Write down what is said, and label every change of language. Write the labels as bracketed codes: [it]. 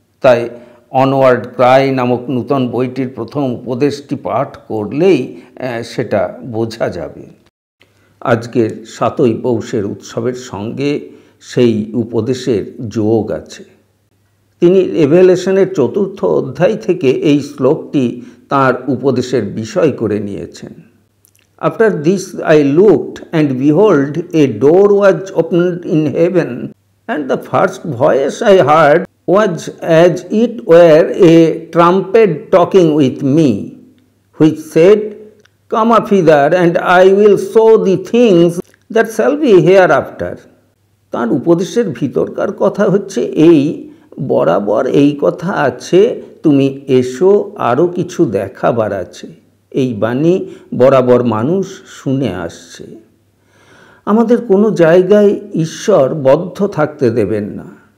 [bn] তাই onward Cry নামক নূতন বইটির প্রথম উপদেশটি পাঠ করলেই সেটা বোঝা যাবে। আজকের ৭ই পৌষের উৎসবের সঙ্গে সেই উপদেশের যোগ আছে। তিনি রেভেলেশনের ৪র্থ অধ্যায় থেকে এই শ্লোকটি তাঁর উপদেশের বিষয় করে নিয়েছেন। [en] After this I looked, and behold, a door was opened in heaven, and the first voice I heard was as it were a trumpet talking with me, which said, Come up hither, and I will show thee things that shall be hereafter. [bn] তাঁর উপদেশের ভিতরকার কথা হচ্ছে এই, বরাবর এই কথা আছে, তুমি এসো, আরও কিছু দেখাবার আছে। এই বাণী বরাবর মানুষ শুনে আসছে। আমাদের কোনো জায়গায় ঈশ্বর বদ্ধ থাকতে দেবেন না।